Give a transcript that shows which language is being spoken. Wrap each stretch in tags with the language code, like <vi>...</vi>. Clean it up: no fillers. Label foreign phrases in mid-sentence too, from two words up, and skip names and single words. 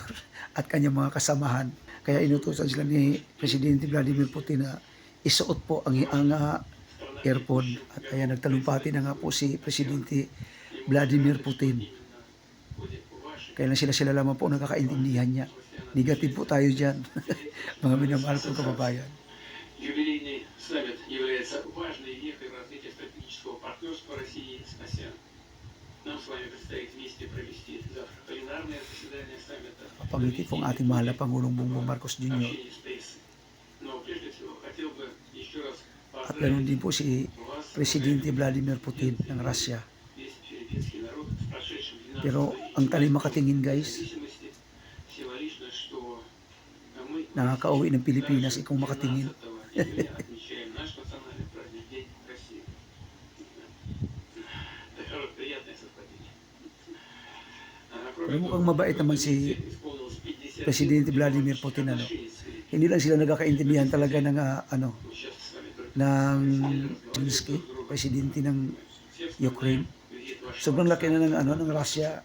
<tl>at kanyang mga kasamahan. Kaya inutusan sila ni Presidente Vladimir Putin na isuot po ang earphone. At ayan, nagtalumpati na nga po si Presidente Vladimir Putin. Kaya lang sila lamang po nakakaintindihan niya. Negative po tayo dyan, mga minamahal kong kababayan.</tl> <ru>Юбилейный саммит является важной вехой развития стратегического партнерства России с ASEAN. Нам с вами предстоит вместе провести завтра пленарное заседание саммита.</ru> <tl>Papangiti po ang ating mahal na Pangulong Bongbong Marcos Jr.</tl> <ru>Но прежде всего хотел бы еще раз</ru> <tl>At ganoon din po si Presidente Vladimir Putin ng Russia.</tl> <ru>весь филиппинский народ с прошедшим 12</ru> <tl>Pero ang talim makatingin guys,</tl> <ru>независимости символично, что мы</ru> <tl>nakakauwi ng Pilipinas ikong makatingin.</tl> <ru>отмечаем наш национальный праздник День России. Такое приятное совпадение.</ru> <tl>Pero mukhang mabait naman si Presidente Vladimir Putin. Hindi lang sila nagkakaintindihan talaga ng ng Zelensky, Presidente ng Ukraine. Sobrang laki na ng Russia.</tl>